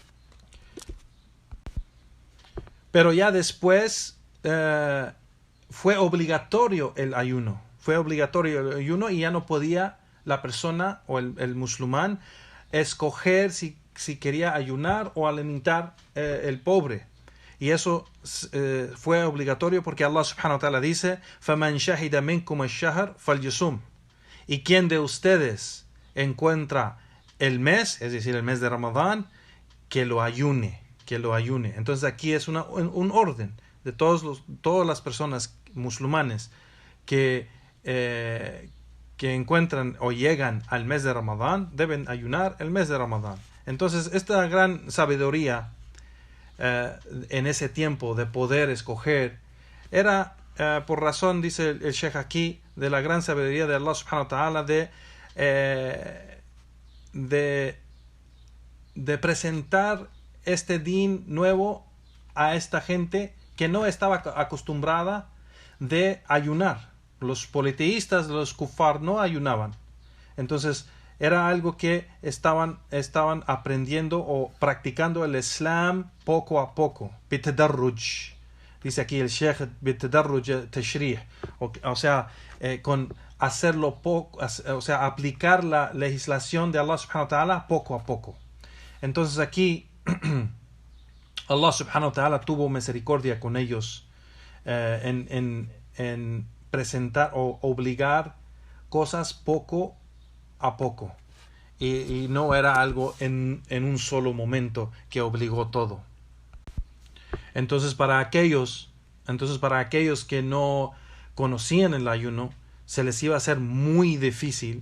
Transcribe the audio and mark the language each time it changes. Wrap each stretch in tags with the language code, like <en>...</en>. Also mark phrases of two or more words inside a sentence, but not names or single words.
<es>Pero ya después fue obligatorio el ayuno. Y ya no podía la persona o el musulmán escoger si quería ayunar o alimentar el pobre. Y eso fue obligatorio porque Allah</es> <ar>سبحانه وتعالى</ar> <es>dice</es> <ar>فَمَنْ شَهِدَ مِنْكُمَ الشَّهْرَ فَلْيُصُمْ.</ar> <es>Y quien de ustedes encuentra el mes, es decir, el mes de Ramadán, que lo ayune. Entonces aquí es un orden de todas las personas musulmanes que encuentran o llegan al mes de Ramadán, deben ayunar el mes de Ramadán. Entonces esta gran sabiduría en ese tiempo de poder escoger era por razón, dice el Sheikh aquí, de la gran sabiduría de Allah</es> <ar>سبحانه وتعالى</ar> <es>de presentar este din nuevo a esta gente que no estaba acostumbrada de ayunar. Los politeístas, los kufar, no ayunaban. Entonces era algo que estaban aprendiendo o practicando el Islam poco a poco. Bitadarruj. Dice aquí el Sheikh,</es> <ar>بالتدرج تشريع.</ar> <es>O sea, con hacerlo poco, o sea, aplicar la legislación de Allah</es> <ar>سبحانه وتعالى</ar> <es>poco a poco. Entonces aquí Allah</es> <ar>سبحانه وتعالى</ar> <es>tuvo misericordia con ellos en presentar o obligar cosas poco a poco, y no era algo en un solo momento que obligó todo. Entonces para aquellos que no conocían el ayuno, se les iba a hacer muy difícil.</es>